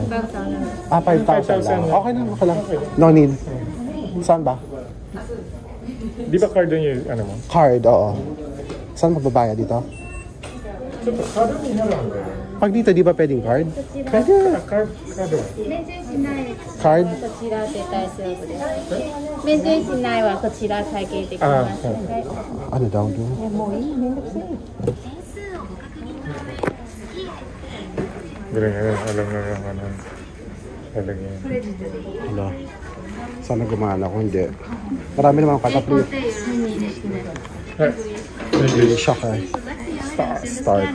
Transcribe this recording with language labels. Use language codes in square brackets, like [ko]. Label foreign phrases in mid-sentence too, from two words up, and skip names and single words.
[tl] Ah, 5,000 lang. Okay lang, okay lang. [en] No need. [tl] Saan ba? Di ba card yun yung ano mo? Card, oo. Saan magbabayad dito? Pag dito, di ba pwedeng card? Pwede. Card? Card? [ja] こちらで大丈夫です。免税しないはこちら会計できます。 [tl] Ano daw doon? [ja] もういい、めんどくさい。 [tl] Galing nga, alam na yung ano. Galing yan. Wala. Sana gumana kung hindi. Marami naman akong kata-flip. Hindi, shock eh. Start.